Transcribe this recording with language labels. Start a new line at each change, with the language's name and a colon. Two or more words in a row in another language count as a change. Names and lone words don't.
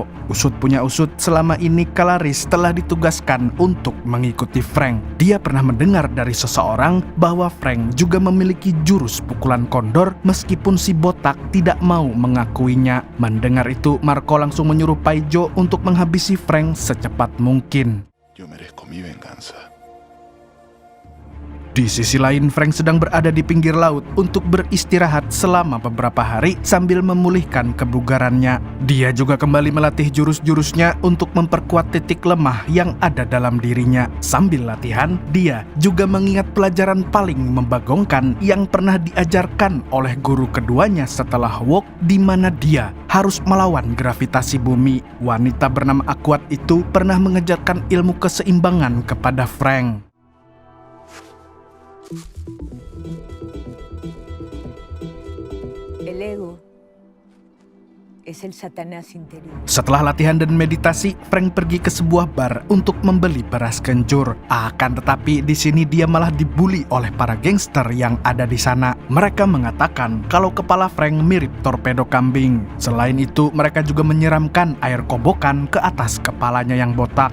Indonesian: Usut punya usut, selama ini Kalaris telah ditugaskan untuk mengikuti Frank. Dia pernah mendengar dari seseorang bahwa Frank juga memiliki jurus pukulan kondor meskipun si botak tidak mau mengakuinya. Mendengar itu, Marco langsung menyuruh Paijo untuk menghabisi Frank secepat mungkin.
Spanish: Yo merezco mi venganza.
Indonesian: Di sisi lain, Frank sedang berada di pinggir laut untuk beristirahat selama beberapa hari sambil memulihkan kebugarannya. Dia juga kembali melatih jurus-jurusnya untuk memperkuat titik lemah yang ada dalam dirinya. Sambil latihan, dia juga mengingat pelajaran paling membagongkan yang pernah diajarkan oleh guru keduanya setelah Wok, di mana dia harus melawan gravitasi bumi. Wanita bernama Aquat itu pernah mengajarkan ilmu keseimbangan kepada Frank.
Spanish: El ego es el Satanás interior.
Indonesian: Setelah latihan dan meditasi, Frank pergi ke sebuah bar untuk membeli beras kencur. Akan tetapi di sini dia malah dibully oleh para gangster yang ada di sana. Mereka mengatakan kalau kepala Frank mirip torpedo kambing. Selain itu, mereka juga menyiramkan air kobokan ke atas kepalanya yang botak.